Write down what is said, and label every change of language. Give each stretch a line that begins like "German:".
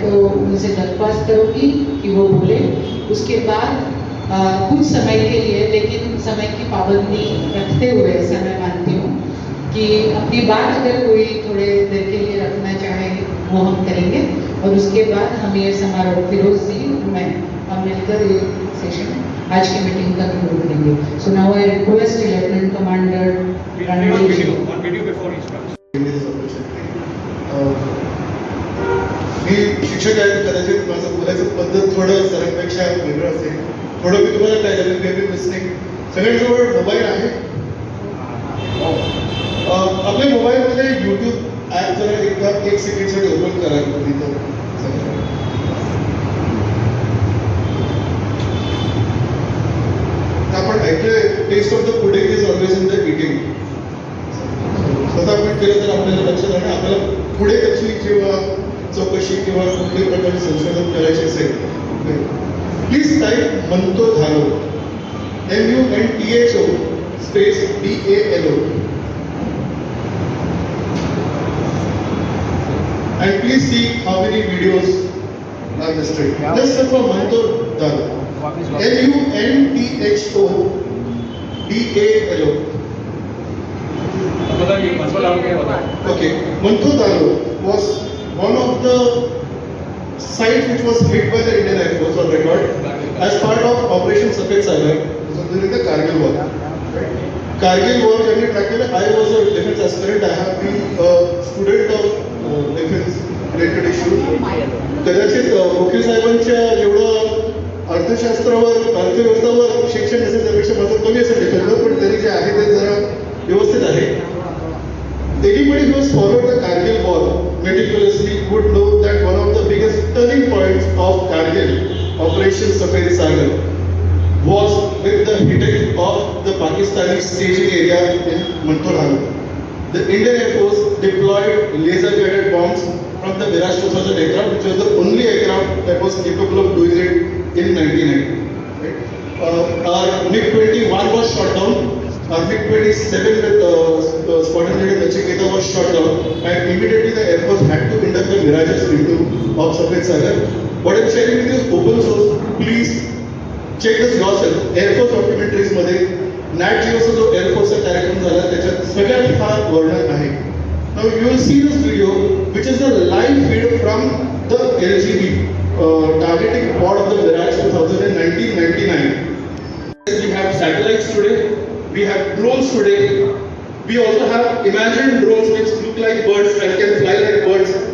Hindi: तो उनसे दरख्वास्त करूँगी कि वो बोले। उसके बाद कुछ समय के लिए, लेकिन समय की पाबंदी रखते हुए ऐसा मैं मानती हूँ कि अपनी बात अगर कोई थोड़े देर के लिए रखना चाहे वो हम करेंगे और उसके बाद हम ये समारोह फिरोज जी मैं हम मिलकर ये सेशन आज की मीटिंग का कंक्लूड करेंगे।
English: so now I request lieutenant commander
Marathi: मी शिक्षक आहे, कदाचित माझं बोलायचं पद्धत थोडं सरांपेक्षा वेगळं असेल, थोडं मी तुम्हाला काय झालं
English: Maybe mistake.
Marathi: सगळ्यांजवळ मोबाईल आहे, आपल्या मोबाईलमध्ये YouTube ॲप जरा एकदा 1 सेकंडसाठी ओपन करा तिथं। आपण ऐकलंय
English: Taste of the pudding is always in the eating.
Marathi: स्वतः आपण केलं तर आपल्याला लक्षात राहणार, आपल्याला पुढे त्याची जेव्हा चौकशी किंवा कुठल्याही प्रकारचे संशोधन करायचे असेल प्लीज टाईप म्हणतो धालो MUNTHO space DALO
English: and please see how many videos are listed. Just search for Manto Dhalo MUNTHO DALO. Okay, Manto Dhalo was one of the sites which was hit by the Indian Air Force on record as part of Operation Safed Sagar during the Kargil War. Kargil War
Marathi: ज्यांनी track केलं,
English: I was a defense aspirant. I have been a student of defense related issue.
Marathi: कदाचित वकील साहेबांच्या जेवढं अर्थशास्त्रावर अर्थव्यवस्थावर शिक्षण असेल त्यापेक्षा माझं कमी असेल त्याच्यातलं, पण तरी जे आहे ते जरा व्यवस्थित आहे.
English: Anybody who has followed the Kargil war meticulously would know that one of the biggest turning points of Kargil, Operation Safari Sagar, was with the hitting of the Pakistani staging area in Mantharhal. The Indian Air Force deployed laser-guided bombs from the Mirage 2000 aircraft, which was the only aircraft that was capable of doing it in 1990. Right? Our MiG-21 was shot down. Our MiG-27 with Squadron Leader Nachiketa was shot down, and immediately the Air Force had to induct the Mirages into of Safari Sagar. What I'm sharing with you is open source. Please check this yourself.
Marathi: Air Force documentaries मध्ये Nat Geoचा जो Air Forceचा कार्यक्रम झाला त्याच्यात सगळ्यात फार वर्णन आहे.
English: Now you will see this video, which is the live feed from the LGB targeting pod of the Mirage 2000 in 1999. We have satellites today. We have drones today. We also have imagined drones which look like birds and can fly like birds.